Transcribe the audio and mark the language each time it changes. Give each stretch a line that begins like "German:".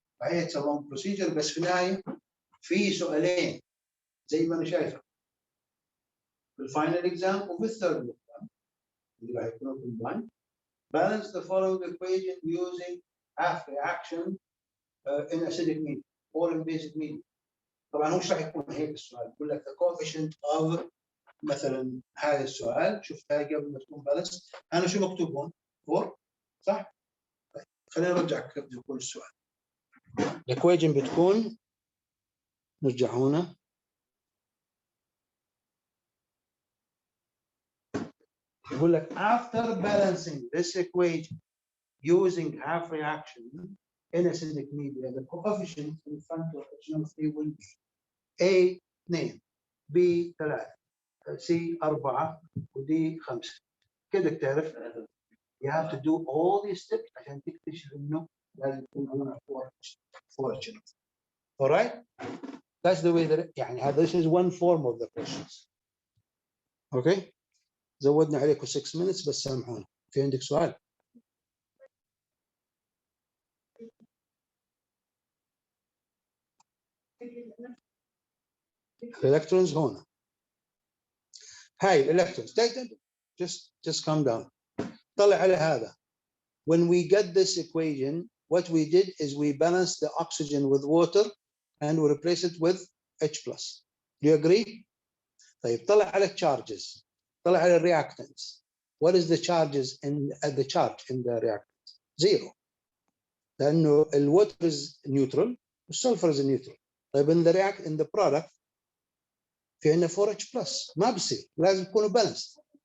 Arabic: فهي
English: it's a long procedure
Arabic: بس في النهايه في سؤالين زي ما انا شايفه. في الفاينل اكزام وفي الثيرد اكزام اللي راح يكونوا combined.
English: Balance the following equation using half reaction in acidic medium or in basic medium.
Arabic: طبعا مش راح يكون هيك السؤال. يقول لك
English: the coefficient of
Arabic: مثلا هذا السؤال. شفت هاي قبل ما تكون بالانس انا شو مكتوب هون؟ 4 صح؟ طيب خلينا نرجع كيف بده السؤال. الايكويشن بتكون نرجع هنا يقول لك
English: after balancing this equation using half reaction in acidic media the coefficient in front of
Arabic: HNO3 will be A 2 B 3 C 4 ودي 5. كده تعرف
English: you have to do all these steps
Arabic: عشان تكتشف انه لازم يكون هنا 4 HNO3.
English: alright that's the way that
Arabic: يعني هذا
English: this is one form of the questions.
Arabic: okay زودنا عليكم
English: 6 minutes
Arabic: بس سامحونا. في عندك سؤال؟ الالكترونز هنا. هاي الالكترونز
English: just calm down.
Arabic: طلع على هذا.
English: When we get this equation what we did is we balanced the oxygen with water and we replace it with H plus. Do you agree?
Arabic: طيب طلع على charges. طلع على reactants.
English: What is the charges in the charge in the reactants? 0.
Arabic: لأنه
English: الwater is neutral والsulfur is neutral.
Arabic: طيب
English: in the product
Arabic: في عندنا 4H plus ما بصير لازم يكونوا balanced.